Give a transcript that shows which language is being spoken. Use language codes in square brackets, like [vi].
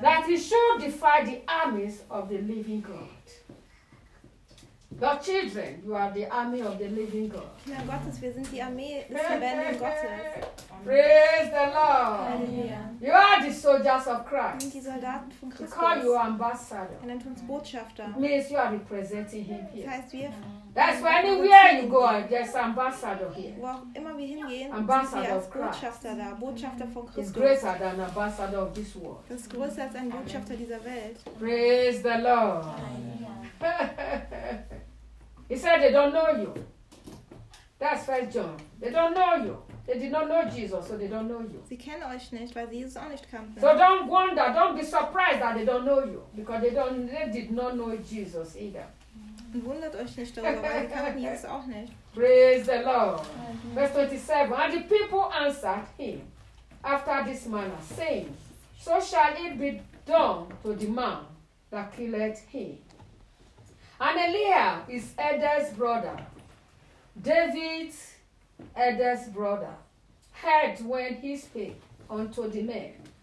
[en] That he should defy the armies of the living God. Your children, you are the army of the living God. [de] Kinder Gottes, wir sind die Armee des lebendigen Gottes. [en] Praise the Lord. Hallelujah. You are the soldiers of Christ. [de] Wir sind die Soldaten von Christus. [en] We call you ambassador. [de] Er nennt uns Botschafter. [en] It means you are representing him here. [de] Das heißt, wir. [en] That's why anywhere you go, there's ambassador here. [de] Wo immer wir hingehen, [en] ambassador of Christ. [de] Botschafter da, Botschafter von Christus. [en] Is greater than ambassador of this world. [de] Das ist größer als ein Botschafter dieser Welt. [en] Praise the Lord. Hallelujah. He said they don't know you. That's First John. They don't know you. They did not know Jesus, so they don't know you. [de] Sie kennen euch nicht, weil sie Jesus auch nicht kannten. [en] So don't wonder, don't be surprised that they don't know you, because they did not know Jesus either. [de] Und wundert euch nicht darüber, weil sie kannten Jesus auch nicht. [en] Praise the Lord. Mm-hmm. Verse 27. And the people answered him after this manner, saying, so shall it be done to the man that killeth him. And Eliab is Eder's brother. David, Eder's brother, heard when he spake unto the men.